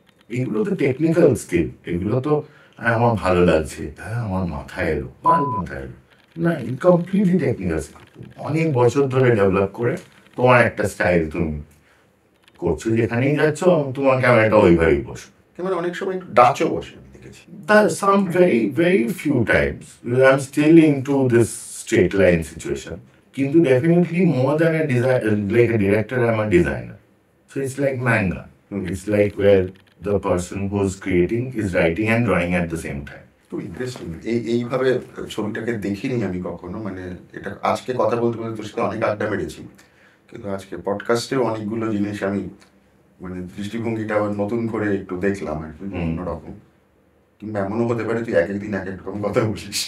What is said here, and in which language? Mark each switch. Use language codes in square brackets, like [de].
[bn] এগুলো তো technical skill, এগুলো তো আমার ভালো লাগছে, আমার মাথায় এলো, মাথায় এলো না, কমপ্লিটলি টেকনিক্যাল স্কিল। অনেক বছর ধরে ডেভেলপ করে তোমার একটা স্টাইল তুমি করছো, যেখানেই যাচ্ছ তোমার ক্যামেরাটা ওইভাবেই বসো। ক্যামেরা অনেক সময় একটু ডাচও বসে, আমি দেখেছি। [en] Some very, very few times I'm still into this straight line situation. [bn] কিন্তু [en] definitely more than a like a director, I'm a designer. So it's like manga. It's like where the person who's creating is writing and drawing at the same time. [bn] খুব interesting. এইভাবে ছবিটাকে দেখিনি আমি কখনো, মানে এটা আজকে কথা বলতে বলতে তোর সাথে অনেক আড্ডা মেরেছি, কিন্তু আজকে পডকাস্টেও অনেকগুলো জিনিস আমি, মানে দৃষ্টিভঙ্গিটা আবার নতুন করে একটু দেখলাম আর কি, অন্যরকম। কিংবা এমনও হতে পারে তুই এক একদিন এক এক রকম কথা বলিস।